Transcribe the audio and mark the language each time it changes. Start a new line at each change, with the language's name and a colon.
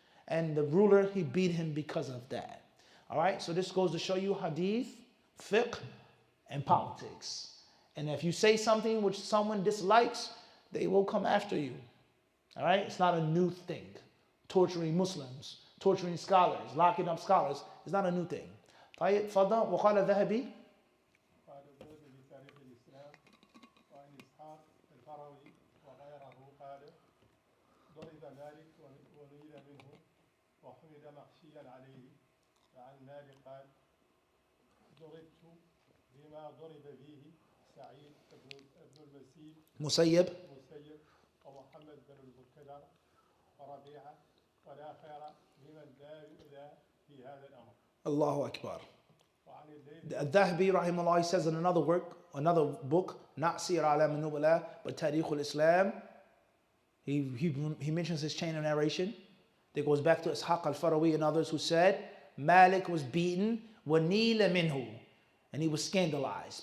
English: And the ruler, he beat him because of that. All right, so this goes to show you hadith, fiqh, and politics. And if you say something which someone dislikes, they will come after you. All right, it's not a new thing. Torturing Muslims, torturing scholars, locking up scholars, it's not a new thing.
Arabic: طيب تفضل. وقال الذهبي قال الذهبي في تاريخ الإسلام وعن إسحاق الفروي وغيره قال ضرب مالك ونيل منه وحمد مغشيا عليه فعن مالك قال ضربت بما ضرب به سعيد بن المسيب مسيب ومحمد بن المنكدر وربيعة ولا خير لمن لا يؤذى في هذا الأمر. Allahu Akbar. وعن الليث
English: Al-Dhahbi rahimahullah, he says in another work, another book, not Sir Alam al-Nubala, but Tarikh al-Islam, he mentions his chain of narration. That goes back to Ishaq al-Farawi and others who said Malik was beaten
Arabic: وَنِيلَ مِنْهُ,
English: and he was scandalized.